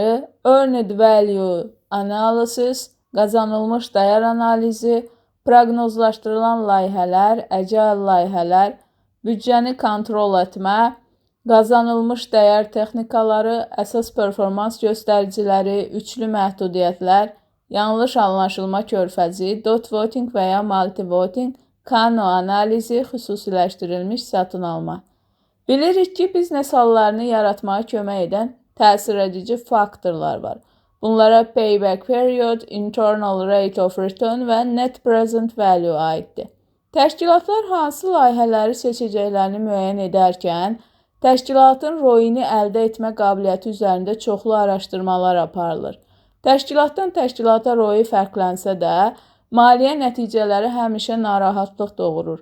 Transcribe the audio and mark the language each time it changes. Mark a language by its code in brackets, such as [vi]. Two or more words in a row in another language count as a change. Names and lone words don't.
[en] Earned Value Analysis, [az] qazanılmış dəyər analizi, proqnozlaşdırılan layihələr, Agile layihələr, büdcəni kontrol etmə, qazanılmış dəyər texnikaları, əsas performans göstəriciləri, üçlü məhdudiyyətlər, yanlış anlaşılma körfəzi, [en] dot voting [az] və ya multi-voting, Kano analizi, xüsusiləşdirilmiş satın alma. Bilirik ki, biznes hallarını yaratmağa kömək edən təsir edici faktorlar var. Bunlara [en] payback period, internal rate of return [az] və [en] net present value [az] aiddir. Təşkilatlar hansı layihələri seçəcəklərini müəyyən edərkən, təşkilatın ROI-ni əldə etmə qabiliyyəti üzərində çoxlu araşdırmalar aparılır. Təşkilatdan təşkilata ROI fərqlənsə də, maliyyə nəticələri həmişə narahatlıq doğurur.